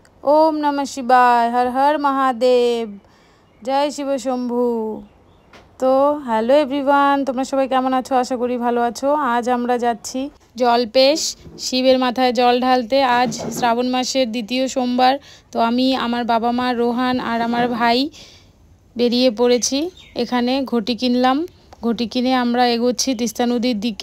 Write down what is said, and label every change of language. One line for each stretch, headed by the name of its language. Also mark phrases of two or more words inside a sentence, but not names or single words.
Sanskrit: ओम नमः शिवाय, हर हर महादेव, जय शिव शम्भु।
Bangla: तो
English: hello everyone,
Bangla: তোমরা সবাই কেমন আছো? আশা করি ভালো আছো। আজ আমরা যাচ্ছি জলপেশ শিবের মাথায় জল ঢালতে। আজ শ্রাবণ মাসের দ্বিতীয় সোমবার। তো আমি, আমার বাবা মা, রোহান আর আমার ভাই বেরিয়ে পড়েছি। এখানে ঘটি কিনলাম। ঘটি কিনে আমরা এগোচ্ছি তিস্তা নদীর দিকে।